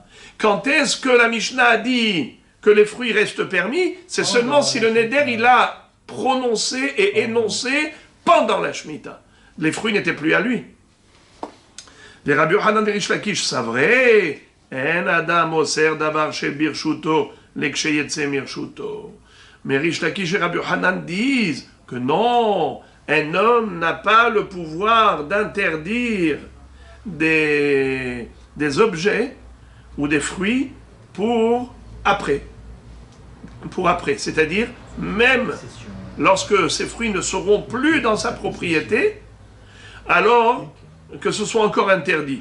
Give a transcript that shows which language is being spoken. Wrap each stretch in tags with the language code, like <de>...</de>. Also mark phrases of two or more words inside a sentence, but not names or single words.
<fr>Quand est-ce que la Mishnah a dit que les fruits restent permis? C'est seulement si le Neder il a prononcé et énoncé pendant la Shemitah. Les fruits n'étaient plus à lui. Les Rabbi Yochanan et Rish Lakish, c'est vrai.</fr> <he>אין אדם אוסר דבר של ברשותו לכשיצא מרשותו.</he> <fr>Mais Rish Lakish et Rabbi Yochanan disent que non, un homme n'a pas le pouvoir d'interdire des objets ou des fruits pour après. Pour après, c'est-à-dire même lorsque ces fruits ne seront plus dans sa propriété, alors que ce soit encore interdit.</fr>